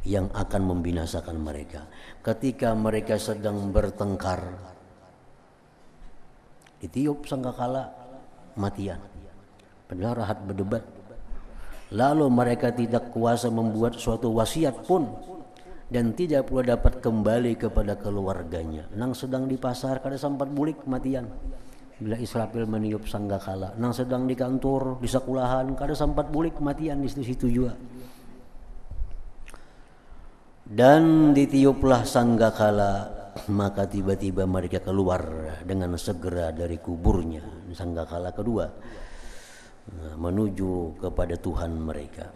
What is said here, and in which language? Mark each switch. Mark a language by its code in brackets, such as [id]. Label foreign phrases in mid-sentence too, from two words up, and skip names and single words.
[id] yang akan membinasakan mereka. Ketika mereka sedang bertengkar, ditiup sangkakala, matian. Padahal rahat berdebat. Lalu mereka tidak kuasa membuat suatu wasiat pun, dan tidak pula dapat kembali kepada keluarganya. [bjn] Nang sedang di pasar kada sempat bulik matian. Bila Israfil meniup sangkakala. Nang sedang di kantor, di sekolahan, kada sempat bulik matian di situ juga. [id] Dan ditiuplah sangkakala, maka tiba-tiba mereka keluar dengan segera dari kuburnya. Sangkakala kedua, menuju kepada Tuhan mereka.